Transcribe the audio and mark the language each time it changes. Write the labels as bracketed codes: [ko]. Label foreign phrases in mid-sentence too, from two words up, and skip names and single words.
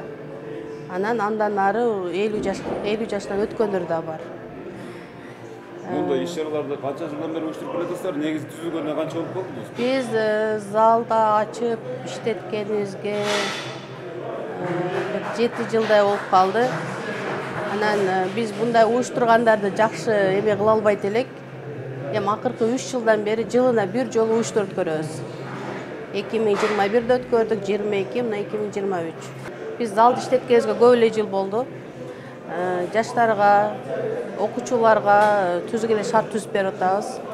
[ky] Андан ары 50 жаштан өткөндөр да бар. Мындай иш-чараларды канча жылдан бери уюштуруп келатсыздар? Негизи түзүлгөнүнө канча болуп калдыңыз? Биз залда ачып иштеткенибизге 7 жылдай болуп калды. Biz bunday uyuşturgandарды жакшы эме кыла албайт элек. Акыркы 3 жылдан бери жылына бир жолу уюштуруп көрөбүз. 2021-де өткөрдүк, 22, мына 2023. Биз залды иштеткенибизге көп эле жыл болду. Жаштарга, окуучуларга түзүк эле шарт түзүп берип атабыз.